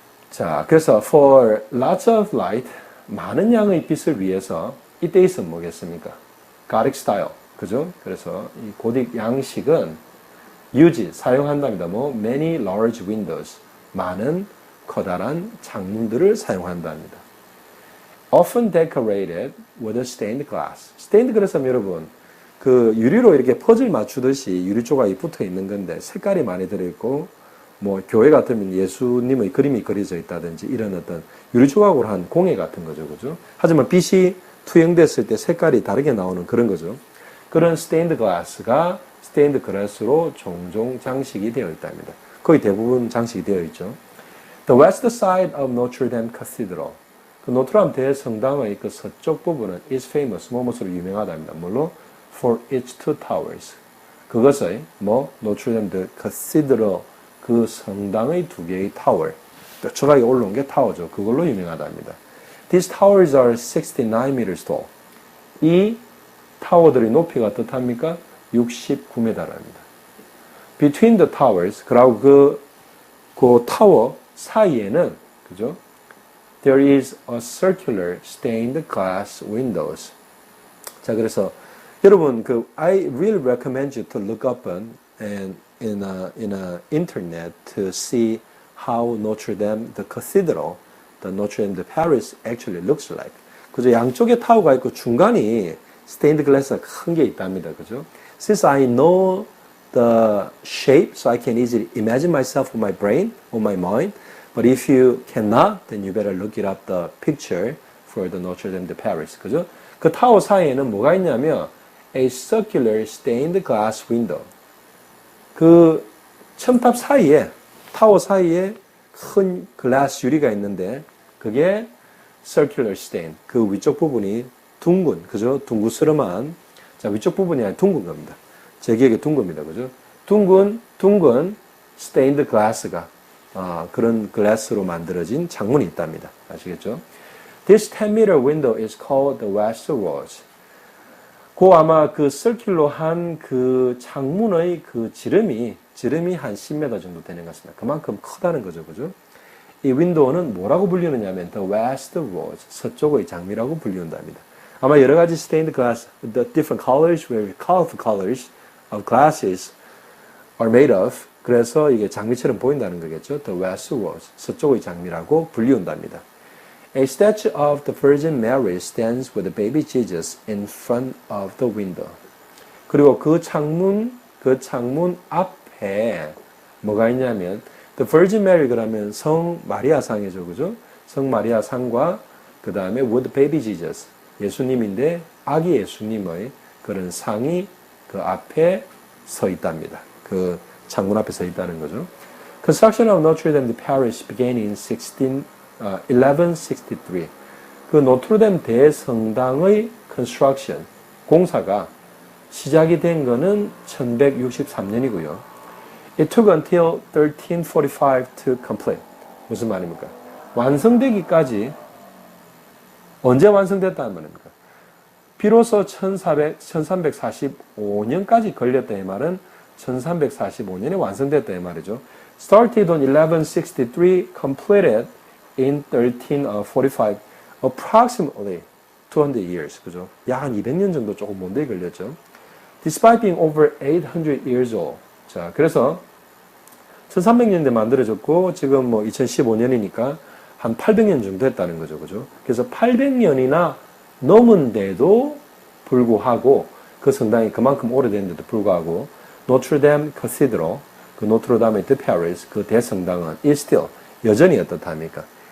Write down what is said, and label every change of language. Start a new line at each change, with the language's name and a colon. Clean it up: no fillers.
Korean: 자, 그래서
English: for lots of light,
Korean: 많은 양의 빛을 위해서 이때 있으면 뭐겠습니까?
English: Gothic style. 그죠?
Korean: 그래서 이 고딕 양식은 사용한답니다.
English: many large windows.
Korean: 많은 커다란 창문들을 사용한답니다.
English: Often decorated with stained glass.
Korean: stained glass는 여러분, 그 유리로 이렇게 퍼즐 맞추듯이 유리 조각이 붙어 있는 건데 색깔이 많이 들어있고, 교회 같으면 예수님의 그림이 그려져 있다든지 이런 어떤 유리 조각으로 한 공예 같은 거죠. 그죠? 하지만 빛이 투영됐을 때 색깔이 다르게 나오는 그런 거죠. 그런 stained glass가 stained glass로 종종 장식이 되어 있답니다. 거의 대부분 장식이 되어 있죠.
English: The west side of Notre Dame Cathedral.
Korean: 그 노트르담 대성당의 그 서쪽 부분은
English: is famous,
Korean: 무엇으로 유명하답니다. 뭘로?
English: For its two towers.
Korean: 그것의 노트르담 대 Cathedral, 그 성당의 두 개의 타워, 뾰족하게 올라온 게 타워죠. 그걸로 유명하답니다.
English: These towers are 69 meters tall.
Korean: 이 타워들의 높이가 어떻답니까? 69m랍니다.
English: Between the towers,
Korean: 그리고 그 타워 사이에는, 그죠?
English: There is a circular stained glass windows. 자, 그래서 여러분, I will recommend you to look up in internet to see how Notre Dame, the cathedral, the Notre Dame de Paris actually looks like.
Korean: 그죠? 양쪽에 타워가 있고 중간이 stained glass가 큰 게 있답니다. 그죠?
English: Since I know the shape, so I can easily imagine myself on my brain, on my mind. But if you cannot, then you better look it up the picture for the Notre Dame de Paris.
Korean: 그죠? 그 타워 사이에는 뭐가 있냐면
English: a circular stained glass window.
Korean: 그 첨탑 사이에, 타워 사이에 큰 글라스 유리가 있는데 그게 circular stain. 그 위쪽 부분이 둥근, 그죠? 둥그스름한, 자, 위쪽 부분이 아니라 둥근 겁니다. 제 기억에 둥근입니다. 그죠? 둥근 stained glass가 그런 글라스로 만들어진 창문이 있답니다. 아시겠죠?
English: This 10-meter window is called the western wall.
Korean: 아마 그 circular한 그 창문의 그 지름이 한 10m 정도 되는 것 같습니다. 그만큼 크다는 거죠. 그죠? 이 윈도우는 뭐라고 불리느냐면
English: the western wall,
Korean: 서쪽의 장미라고 불리운답니다. 아마 여러 가지
English: stained glass, the different colors, very colorful colors of glasses are made of.
Korean: 그래서 이게 장미처럼 보인다는 거겠죠.
English: The western wall,
Korean: 서쪽의 장미라고 불리운답니다.
English: A statue of the Virgin Mary stands with the baby Jesus in front of the window.
Korean: 그리고 그 창문 앞에 뭐가 있냐면
English: The Virgin Mary
Korean: 그러면 성 마리아 상이죠. 그죠? 성 마리아 상과 그 다음에
English: with baby Jesus,
Korean: 예수님인데 아기 예수님의 그런 상이 그 앞에 서 있답니다. 그 창문 앞에 서 있다는 거죠.
English: Construction of Notre Dame de Paris began in 1163.
Korean: 그 노트르담 대성당의 construction, 공사가 시작이 된 거는 1163년이고요.
English: It took until 1345 to complete.
Korean: 무슨 말입니까? 완성되기까지 언제 완성됐다는 말입니까? 비로소 1345년까지 걸렸다 이 말은 1345년에 완성됐다 이 말이죠.
English: Started on 1163, completed in 1345, approximately 200 years.
Korean: 그죠? 약 한 200년 정도 조금 먼데 걸렸죠.
English: Despite being over 800 years old.
Korean: 자, 그래서 1300년대 만들어졌고 지금 뭐 2015년이니까 한 800년 정도 됐다는 거죠. 그죠? 그래서 800년이나 넘은데도 불구하고 그 성당이 그만큼 오래됐는데도 불구하고 노트르담 카테드럴, 그 노트르담의 드 파리스 그 대성당은
English: is still
Korean: 여전히 어떻다 합니까?